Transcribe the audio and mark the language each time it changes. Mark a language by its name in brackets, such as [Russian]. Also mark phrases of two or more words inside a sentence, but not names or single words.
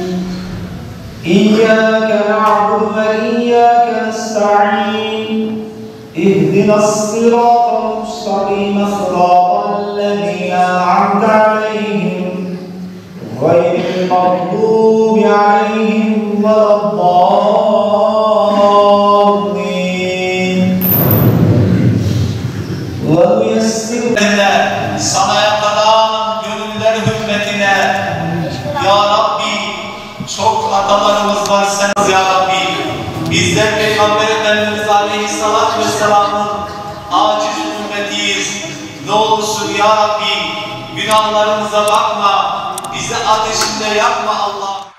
[Arabic] إياك نعبد وإياك نستعين اهدنا الصراط المستقيم صراط الذين أنعمت عليهم غير المغضوب عليهم ولا الضالين ويسر [Turkish] sana yakalan gönüller hürmetine [Arabic] يا رب [Turkish] çok hatalarımız var sen [Arabic] يا رب [Turkish] bizler Peygamber Efendimiz [Arabic] عليه الصلاة والسلام'ın [Turkish] aciz ümmetiyiz ne olursun [Arabic] يا رب [Turkish] günahlarımıza bakma bizi ateşinde yakma Allah